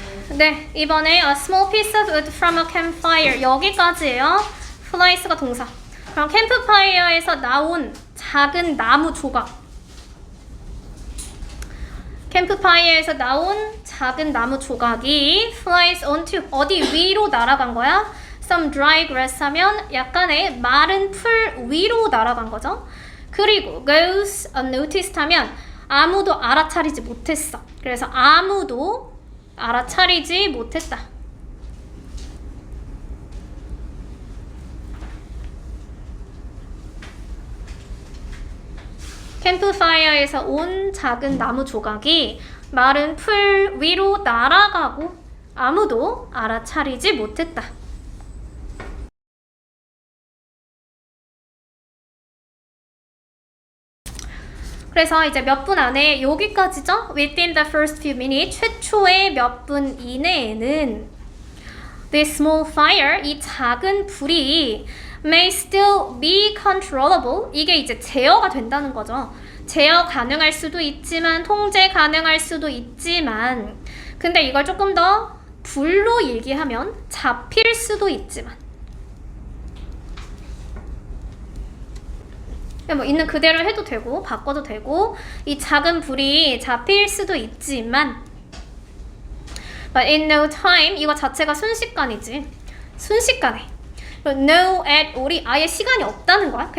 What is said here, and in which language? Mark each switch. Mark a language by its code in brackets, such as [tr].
[ko] 네, 이번에 [en] a small piece of wood from a campfire [ko] 여기까지예요. flies가 동사. 그럼 캠프파이어에서 나온 작은 나무 조각. 캠프파이어에서 나온 작은 나무 조각이 [en] flies onto [ko] 어디 위로 날아간 거야? [en] Some dry grass [ko] 하면 약간의 마른 풀 위로 날아간 거죠. 그리고 [en] goes unnoticed [ko] 하면 아무도 알아차리지 못했어. 그래서 아무도 알아차리지 못했다. 캠프파이어에서 온 작은 나무 조각이 마른 풀 위로 날아가고 아무도 알아차리지 못했다. 그래서 이제 몇 분 안에 여기까지죠? [en] Within the first few minutes, [ko] 최초의 몇 분 이내에는 [en] This small fire, [ko] 이 작은 불이 [en] may still be controllable. [ko] 이게 이제 제어가 된다는 거죠. 제어 가능할 수도 있지만 통제 가능할 수도 있지만 근데 이걸 조금 더 불로 얘기하면 잡힐 수도 있지만 뭐 있는 그대로 해도 되고 바꿔도 되고 이 작은 불이 잡힐 수도 있지만 [en] But in no time [ko] 이거 자체가 순식간이지 순식간에 [en] no at all [ko] 이 아예 시간이 없다는 거야.